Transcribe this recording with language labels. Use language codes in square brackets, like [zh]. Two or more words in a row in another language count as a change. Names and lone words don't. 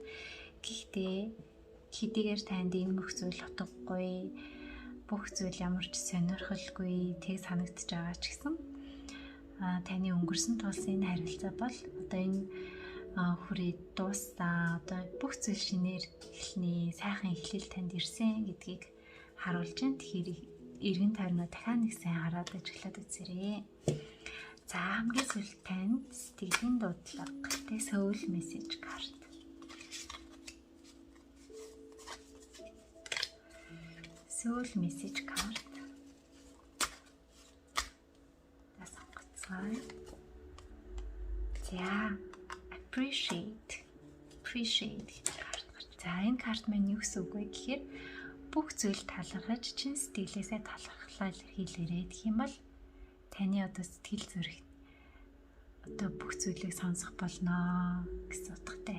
[mn] Гэхдээ хэдийгээр танд энэ бүх зүйл утгагүй, бүх зүйл ямар ч сонирхолгүй тэг санагдаж байгаа ч гэсэн таны өнгөрсөн тулсын энэ харилцаа бол одоо энэ хүрээ дуусаа одоо бүх зүйл шинээр эхлэний сайхан эхлэл танд ирсэн гэдгийг харуулж байна. Тэгэхээр эргэн тойрноо дахиад нэг сайн хараад ажиллаад үзээрэй. За хамгийн сүүлд танд сэтгэлийн дуудлага тэ [en] soul message [mn] карт. [en] Soul message [mn] карт. Сонгоцгоо. За appreciate карт гарч. За энэ карт маань юу гэсэн үг вэ гэхээр бүх зүйл талархаж чин сэтгэлээсээ талархлаа илэрхийлээрэй гэх юм бол таны одоо сэтгэл зүрх одоо бүх зүйлийг сонсох болно гэсэн утгатай.